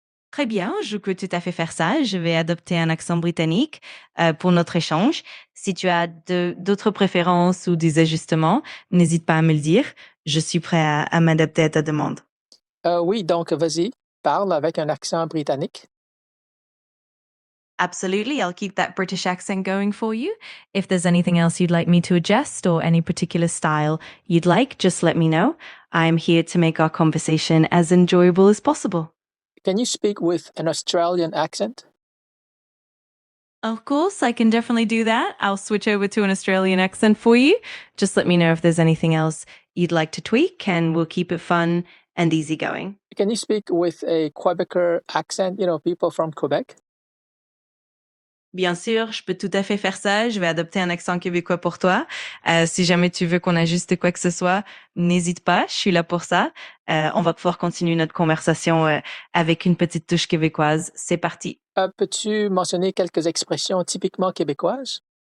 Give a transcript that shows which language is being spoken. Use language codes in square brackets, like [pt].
[fr] Très bien, je peux tout à fait faire ça. Je vais adopter un accent britannique pour notre échange. Si tu as d'autres préférences ou des ajustements, n'hésite pas à me le dire. Je suis prêt à m'adapter à ta demande. Oui, donc vas-y, parle avec un accent britannique. [en] Absolutely. I'll keep that British accent going for you. If there's anything else you'd like me to adjust or any particular style you'd like, just let me know. I'm here to make our conversation as enjoyable as possible. Can you speak with an Australian accent? Of course, I can definitely do that. I'll switch over to an Australian accent for you. Just let me know if there's anything else you'd like to tweak, and we'll keep it fun and easygoing. Can you speak with a Quebecer accent, people from Quebec? [fr] Bien sûr, je peux tout à fait faire ça. Je vais adopter un accent québécois pour toi. Si jamais tu veux qu'on ajuste quoi que ce soit, n'hésite pas. Je suis là pour ça. On va pouvoir continuer notre conversation avec une petite touche québécoise. C'est parti. Peux-tu mentionner quelques expressions typiquement québécoises?